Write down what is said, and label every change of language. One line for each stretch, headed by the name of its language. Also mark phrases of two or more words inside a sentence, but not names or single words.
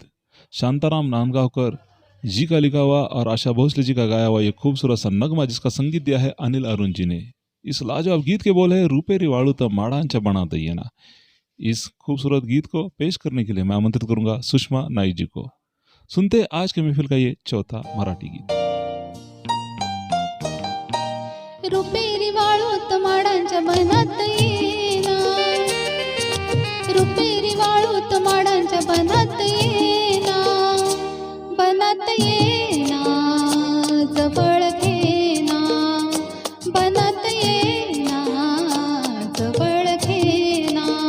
Hindi: शांताराम नांदगांवकर जी का लिखा हुआ और आशा भोसले जी का गाया हुआ ये खूबसूरत सा नगमा, जिसका संगीत दिया है अनिल अरुण जी ने। इस लाजवाब गीत के बोल है रुपेरी वाळू त माडांच्या बनाता येना। इस खूबसूरत गीत को पेश करने के लिए मैं आमंत्रित करूंगा सुषमा नाई जी को। सुनते आज के महफिल का ये चौथा मराठी गीत।
Marathi: रुपेरी वाळूत माडांच्या बनात येना, रुपेरी वाळूत माडांच्या बनात येना, बनात येना, जवळ घेना, बनात येना, जवळ घेना,